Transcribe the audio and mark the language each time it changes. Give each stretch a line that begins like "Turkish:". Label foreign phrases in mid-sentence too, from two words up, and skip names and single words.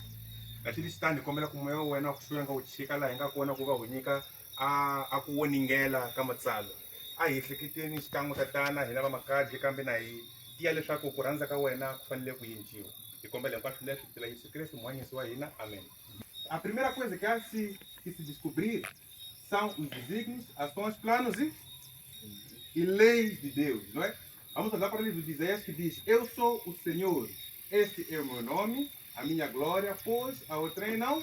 Tsonga: Kasi xitandi hi kombela ku moya wa wena wa ku hluya nga wu chika laha hi nga kona ku va hu nyika a ku voningela ka matsalwa. A hi ehleketeni xikan'we tatana hina va makadzi kambe na hi tiya leswaku ku rhandza ka wena ku fanele ku yinjiwa. Hi kombela hinkwaswo leswi hi tila Yesu Kristo muhanyisi wa hina. Amém.
Portuguese: A primeira coisa que se descobrir são os desígnios, ações, planos e leis de Deus, não é? Vamos olhar para o livro de Isaías que diz: Eu sou o Senhor, este é o meu nome, a minha glória, pois a outrem não.